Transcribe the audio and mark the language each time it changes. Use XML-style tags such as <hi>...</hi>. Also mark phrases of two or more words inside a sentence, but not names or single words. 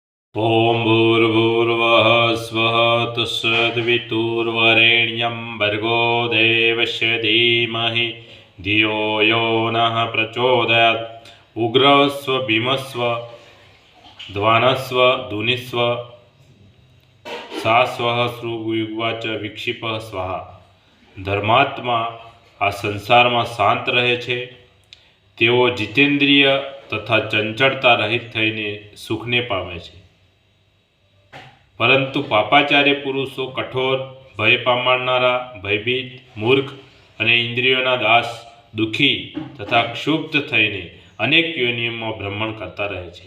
<sa>ॐ भूर्भुवः स्वः तत्सवितुर्वरेण्यं भर्गो देवस्य धीमहि धियो यो नः प्रचोदयात्। उग्रस्व भीमस्व ध्वानस्व धुनिस्व सा स्वः श्रुयुग्वाच विक्षिपः स्वाहा।</sa> <gu>धर्मात्मा આ સંસારમાં શાંત રહે છે, તેઓ જીતેન્દ્રિય તથા ચંચળતા રહિત થઈને સુખને પામે છે. પરંતુ પાપાચાર્ય પુરુષો કઠોર, ભય પામનારા, ભયભીત, મૂર્ખ અને ઇન્દ્રિયોના દાસ, દુઃખી તથા ક્ષુબ્ધ થઈને અનેક યોનિઓમાં ભ્રમણ કરતા રહે છે.</gu>